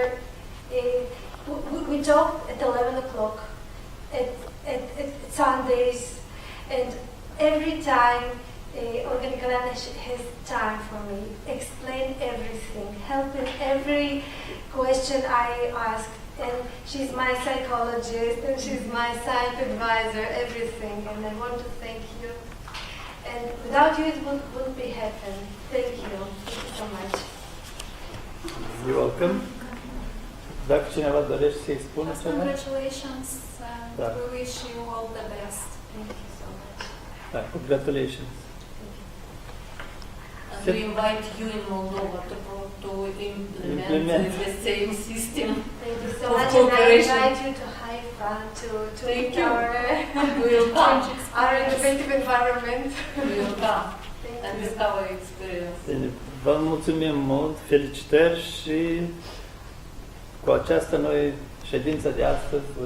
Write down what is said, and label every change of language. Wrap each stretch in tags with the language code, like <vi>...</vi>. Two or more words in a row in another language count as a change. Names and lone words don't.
<en>We talked at 11 o'clock at Sundays, and every time Olga Nikolaevna has time for me, explain everything, help in every question I ask, and she's my psychologist, and she's my science advisor, everything, and I want to thank you. And without you, it wouldn't be happen. Thank you so much. You're welcome.</en> <ro>Dacă cineva dorește să-i spună ceva?</ro> <en>Congratulations, and</en> <ro>Da.</ro> <en>we wish you all the best. Thank you so much. Da, congratulations. And we invite you in Moldova to implement the same system. Thank you so Of much, and I cooperation. invite you to Haifa to Thank meet you. our We will come. our innovative environment. We will come Thank and you. discover experience.</en> <ro>Bine, vă mulțumim mult, felicitări și cu aceasta noi ședința de astăzi</ro>